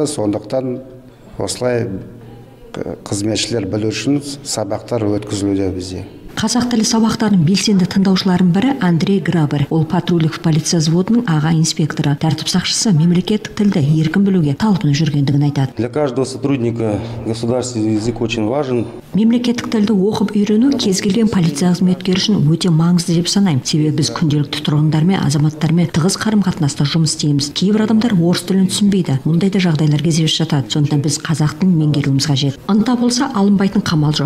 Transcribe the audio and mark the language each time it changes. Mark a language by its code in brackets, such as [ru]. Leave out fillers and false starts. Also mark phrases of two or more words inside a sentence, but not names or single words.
[kk] Сондықтан осылай қызметшілер білу үшін сабақтар өткізілуде бізде. Қазақ тілі сабақтарының белсенді тыңдаушыларының бірі Андрей Грабер. Ол патрульдік полиция взводының аға инспекторы. Тәртіп сақшысы мемлекеттік тілді еркін білуге талпынып жүргендігін айтады. [ru] Для каждого сотрудника государственный язык очень важен. [kk] Мемлекеттік тілді оқып үйрену кез келген полиция қызметкері үшін өте маңызды деп санаймын. Себебі біз күнделікті тұрғындармен, азаматтармен тығыз қарым-қатынаста жұмыс істейміз. Кейбір адамдар орыс тілін түсінбейді. Мұндай да жағдайлар кездесіп жатады. Сондықтан біз қазақ тілін меңгеруіміз қажет. Ынта болса алынбайтын қамал жоқ.